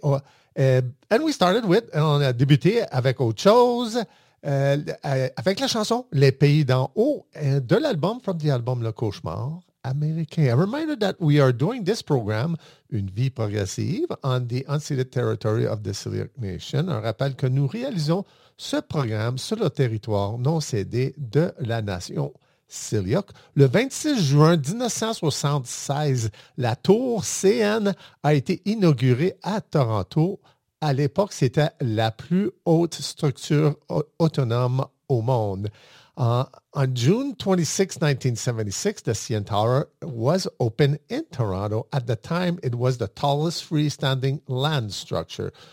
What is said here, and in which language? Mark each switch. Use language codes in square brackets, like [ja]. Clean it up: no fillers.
[en] And we started with, [fr] on a débuté avec autre chose, avec la chanson Les Pays d'en haut de l'album [en] From the Album [fr] Le Cauchemar Américain. [en] A reminder that we are doing this program Une vie progressive on the unceded territory of the Siliac Nation. [fr] Un rappel que nous réalisons ce programme sur le territoire non cédé de la nation Siliac. Le 26 juin 1976, la tour CN a été inaugurée à Toronto. À l'époque, c'était la plus haute structure autonome au monde. [en] On June 26, 1976, the CN Tower was open in Toronto. At the time, it was the tallest freestanding land structure.